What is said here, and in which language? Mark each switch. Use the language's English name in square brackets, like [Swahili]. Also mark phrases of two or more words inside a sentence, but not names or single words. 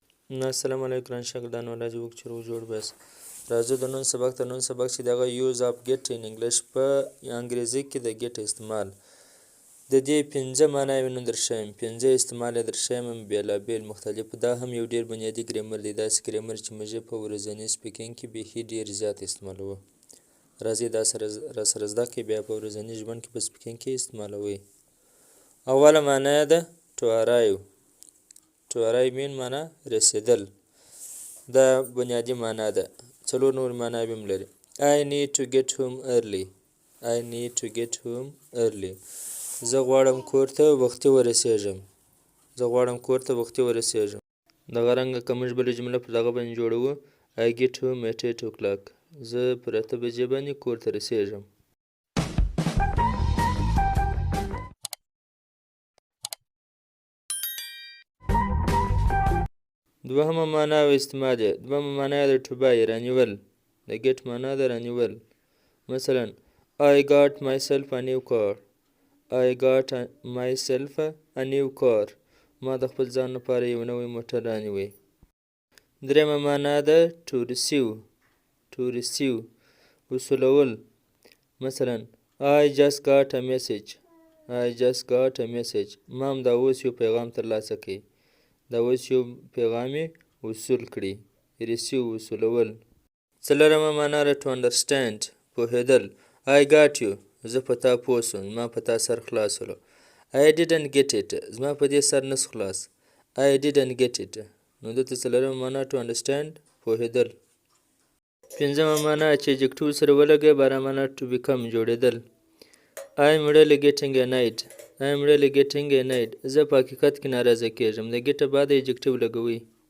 [Pashto] السلام علیکم ګران شاګردانو الله دې وکړي چې روغ جوړ بیاست. راځو د نن سبق چې دغه [English] use of get in English [Pashto] په انګریزي کې د ګیټ استعمال د دې 5 معناوې نن درښیم، 5 استعمال یې درښیم بېلابېل مختلف. دا هم یو ډېر بنیادي ګرامر دی، داسې ګرامر چې موږ په ورځني سپیکینګ کې بیخي ډېر زیات استعمالوو. راځئ دا راسره زده کړئ، بیا په ورځني ژوند کې په سپیکینګ کې استعمالوئ. اوله معنی یې ده [English] to arrive. To arrive mean [Pashto] معنا رسیدل، دا بنیادي معنا ده. څلور نور معناوې هم لري. [English] I need to get home early. I need to get home early. [Pashto] زه غواړم کور ته وختي ورسېږم. دغه رنګه که موږ بله جمله په دغه باندې جوړوو [English] I get home at 8 o'clock. [Pashto] زه پر 8 بجې باندې کور ته رسېږم. دوهمه معنا او استعمال یې. دوهمه معنا یې د [English] to buy [Pashto] رانیول. د get معنا ده رانیول. [English] مثلا I got myself a new car. I got myself a new car. [Pashto] ما د خپل ځان لپاره یو نوی موټر رانیوی. درېیمه معنا ده [English] to receive. To receive وصولول. مثلا I just got a message. I just got a message. [Pashto] ما هم دا اوس یو پیغام ترلاسه کړی. دا اوس یو پیغام یې وصول کړي. receive وصولول. څلورمه معنا ده [English] to understand [Pashto] پوهېدل. [English] I got you. [Pashto] زه په تا پوه شوم، زما په تا سر خلاص شولو. [English] I didn't get it. [Pashto] زما په دې سر نس خلاص. [English] I didn't get it. [Pashto] نو دلته څلورمه معنا [English] to understand [Pashto] پوهېدل. پنځمه معنا چې adjective سره ولګوي باره معنا [English] to become [Pashto] جوړېدل. [English] I'm really getting annoyed. I'm really getting annoyed. [Pashto] زه په حقیقت کې ناراضه کېږم. د ګټه بعد adjective لګوئ.